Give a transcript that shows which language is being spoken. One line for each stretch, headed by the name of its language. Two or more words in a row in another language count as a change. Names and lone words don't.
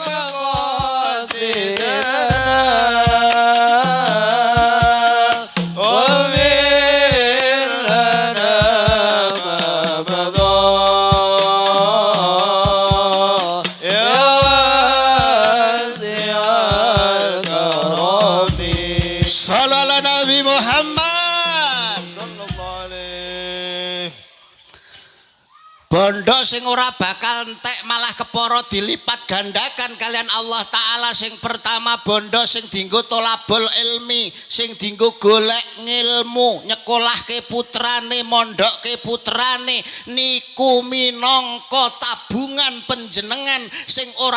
Arabic: مقاصدنا ومن لنا ما مضى يا واسع الكرم صلى على Nabi Muhammad صلى الله عليه
Javanese: bondo sing ora bakal entek malah kepara dilipat gandakan kalian Allah Ta'ala sing pertama bondo sing dinggo
Arabic: طلب العلم
Javanese: sing dinggo golek ngilmu nyekolahke putrane mondokke putrane niku minangka tabungan panjenengan sing ora